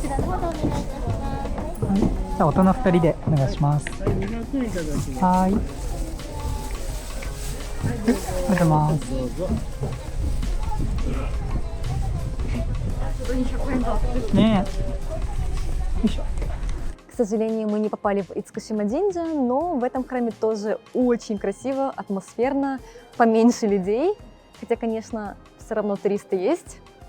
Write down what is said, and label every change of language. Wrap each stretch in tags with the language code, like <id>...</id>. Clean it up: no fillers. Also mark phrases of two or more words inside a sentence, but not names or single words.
<ja>はい、じゃあ大人2人でお願いします。はい。ありがとうございます。ねえ。よいしょ。</ja> <ru>К сожалению, мы не попали в Ицукусима-джинджа, но в этом храме тоже очень красиво, атмосферно, поменьше людей. Хотя, конечно, все равно туристы есть.</ru>